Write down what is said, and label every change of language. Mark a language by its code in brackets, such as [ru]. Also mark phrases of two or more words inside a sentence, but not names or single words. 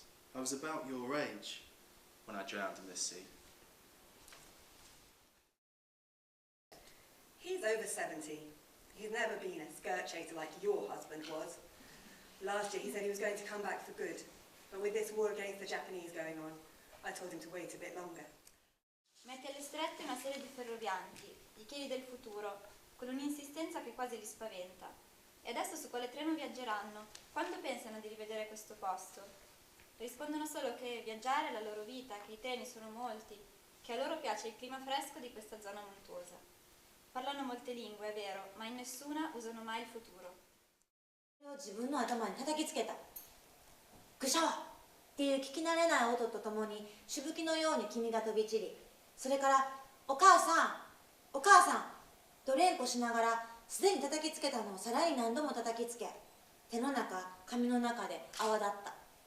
[en] I was about your age when I drowned in this sea. He's over 70. He's never been a skirt chaser like your husband was. Last year he said he was going to come back for good, but with this war against the Japanese going on, I told him to wait a bit longer. [it] Mette alle strette una serie di ferrovianti, i chiedi del futuro, con un'insistenza che quasi li spaventa. E adesso su quale treno viaggeranno? Quando pensano di rivedere questo posto? Rispondono solo che viaggiare è la loro vita, che i treni sono molti, che a loro piace il clima fresco di questa zona montuosa. Parlano molte lingue, è vero, ma in nessuna usano mai il futuro. [ja] 自分の頭に叩きつけた。ぐしゃーっていう聞き慣れない音とともにしぶきのように君が飛び散り、それからお母さん、お母さんと連呼しながらすでに叩きつけたのをさらに何度も叩きつけ、手の中、髪の中で泡立った。